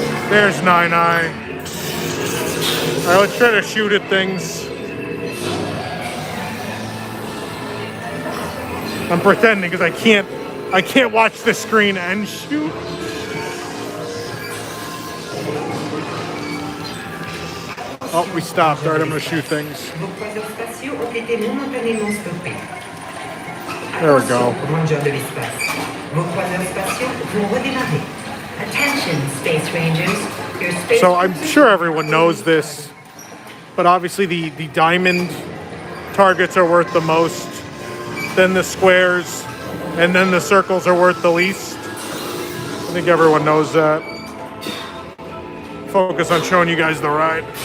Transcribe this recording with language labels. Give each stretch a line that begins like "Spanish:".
English: There's Nine-Eye. All right, let's try to shoot at things. I'm pretending because I can't watch the screen and shoot. Oh, we stopped. All right, I'm going to shoot things.
French: Vos croiseurs spatiaux ont été momentanément stoppés.
English: There we go.
French: Rangers de l'espace. Vos croiseurs spatiaux vont redémarrer.
English: Attention, Space Rangers. Your space So I'm sure everyone knows this, but obviously the diamond targets are worth the most, then the squares, and then the circles are worth the least. I think everyone knows that. Focus on showing you guys the ride.